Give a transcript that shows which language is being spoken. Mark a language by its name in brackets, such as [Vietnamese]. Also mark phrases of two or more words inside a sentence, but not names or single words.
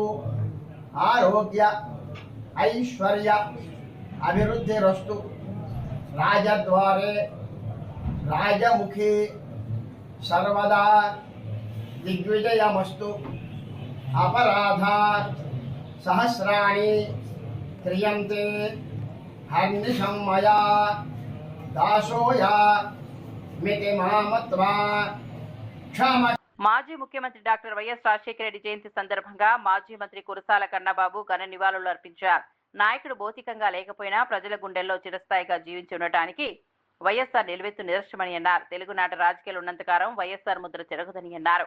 [Sanskrit] आरोग्य ऐश्वर्य अभिवृद्धिरस्तु राजद्वारे राजमुखी सर्वदा दिग्विजयमस्तु अपराधा सहस्राणि क्रियन्ते हर्निशं मया दासोया मिति मामत्वा क्षम [Telugu] మాజీ ముఖ్యమంత్రి డాక్టర్ వైఎస్ రాజశేఖర రెడ్డి జయంతి సందర్భంగా మాజీ మంత్రి కురసాల కన్నబాబు ఘన నివాళులు అర్పించారు. నాయకుడు భౌతికంగా లేకపోయినా ప్రజల గుండెల్లో చిరస్థాయిగా జీవించి ఉండటానికి వైఎస్ఆర్ నిలువెత్తు నిదర్శనమని అన్నారు. తెలుగునాట రాజకీయాలు ఉన్నంతకాలం వైఎస్ఆర్ ముద్ర చెరగదని అన్నారు.